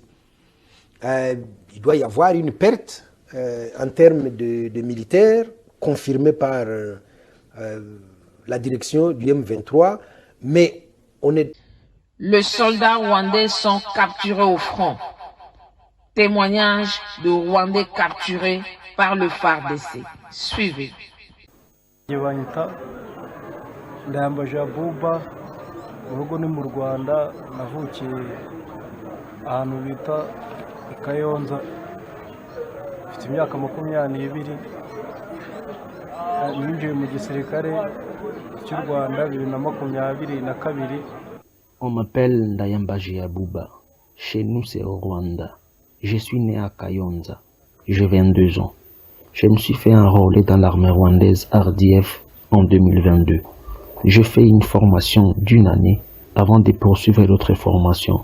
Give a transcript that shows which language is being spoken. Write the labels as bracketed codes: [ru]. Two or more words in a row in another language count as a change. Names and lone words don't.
[fr] Il doit y avoir une perte en termes de militaires confirmée par la direction du M23, mais on est... Les soldats rwandais sont capturés au front. Témoignage de Rwandais capturés par le FARDC. Suivez. [rw] Ndayambaje Abuba urugo ni mu Rwanda navukiye ahantu bita Kayonza mfite imyaka 22 ninjiye mu gisirikare cy'u Rwanda 2022. [fr] On m'appelle Ndayambaje Abuba. Chez nous c'est au Rwanda. Je suis né à Kayonza. J'ai 22 ans. Je me suis fait enrôler dans l'armée rwandaise RDF en 2022. Je fais une formation d'une année avant de poursuivre l'autre formation.